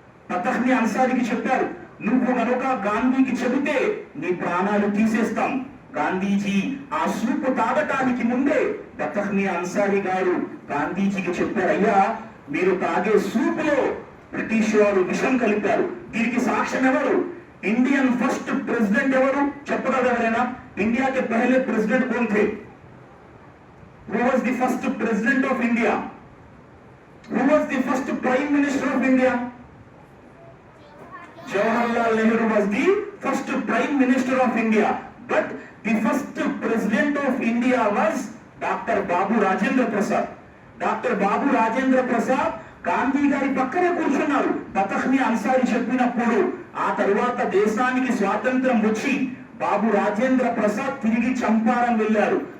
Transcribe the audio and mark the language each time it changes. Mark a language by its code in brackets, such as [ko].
[te] బతక్ మియా అన్సారీకి చెప్పారు, నువ్వు గనుక గాంధీకి చెబితే నీ ప్రాణాలు తీసేస్తాం. గాంధీజీ ఆ సూపు తాగటానికి ముందే బతక్ మియా అన్సారీ గారు గాంధీజీకి చెప్పారు, అయ్యా మీరు తాగే సూపులో బ్రిటిష్ వారు విషం కలిపారు. దీనికి సాక్ష్యం ఎవరు? [en] Indian first president [te] ఎవరు చెప్పగలరా ఎవరైనా? [hi] इंडिया के पहले प्रेसिडेंट कौन थे? [en] Who was the first president of India? Who was the first prime minister of India? Jawaharlal Nehru was the first prime minister of India. But the first president of India was doctor Babu Rajendra Prasad. [te] Doctor Babu Rajendra Prasad Gandhi గారి పక్కనే కూర్చున్నారు. బతఖ్ని అన్సారీ చెప్పినప్పుడు ఆ తరువాత దేశానికి స్వాతంత్రం వచ్చి బాబు రాజేంద్ర ప్రసాద్ తిరిగి చంపారన్ వెళ్ళారు.